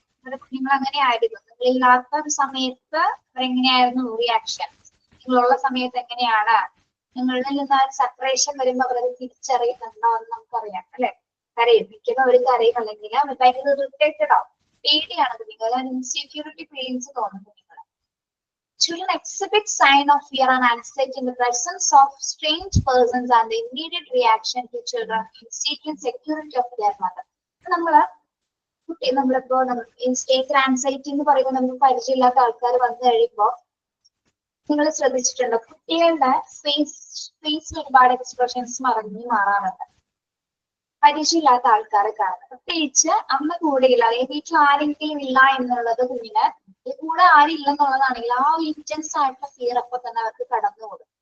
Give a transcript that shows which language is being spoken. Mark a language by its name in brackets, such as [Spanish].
[Malayalam] നിങ്ങളുടെ കുഞ്ഞുങ്ങൾ അങ്ങനെ ആയിരുന്നു. നിങ്ങളില്ലാത്ത ഒരു സമയത്ത് എങ്ങനെയായിരുന്നു റിയാക്ഷൻ, നിങ്ങളുള്ള സമയത്ത് എങ്ങനെയാണ്, നിങ്ങളിൽ നിന്ന് ആ സെപ്പറേഷൻ വരുമ്പോൾ അവരത് തിരിച്ചറിയുന്നുണ്ടോ എന്ന് നമുക്കറിയാം, അല്ലെ? കരയും, മിക്കതും അവർ കരയും, അല്ലെങ്കിൽ അവർ ഭയങ്കര ഇറിറ്റേറ്റഡ് ആവും, പേടിയാണ് കുഞ്ഞുങ്ങൾ, ഇൻസെക്യൂരിറ്റി ഫീലിങ്സ് തോന്നും കുഞ്ഞുങ്ങൾ. [English] Children exhibit sign of fear and anxiety in the presence of strange persons, and the immediate reaction to children in seeking security of their mother. [Malayalam] നമ്മളിപ്പോ stranger anxiety എന്ന് പറയുമ്പോൾ നമുക്ക് പരിചയമില്ലാത്ത ആൾക്കാർ വന്നു കഴിയുമ്പോൾ നിങ്ങൾ ശ്രദ്ധിച്ചിട്ടുണ്ടോ, കുട്ടികളുടെ ഫേസിൽ ഒരുപാട് എക്സ്പ്രഷൻസ് മാറാറുണ്ട് പരിചയമില്ലാത്ത ആൾക്കാരെ കാണുന്നത്. പ്രത്യേകിച്ച് അമ്മ കൂടെയില്ല അല്ലെങ്കിൽ വീട്ടിൽ ആരെങ്കിലും ഇല്ല എന്നുള്ളത് കുഞ്ഞിന്, കൂടെ ആരും ഇല്ലെന്നുള്ളതാണെങ്കിൽ ആ ഒരു ഇന്റൻസ് ആയിട്ടുള്ള ഫിയർ അപ്പൊ തന്നെ അവർക്ക് കടന്നുകൂടും.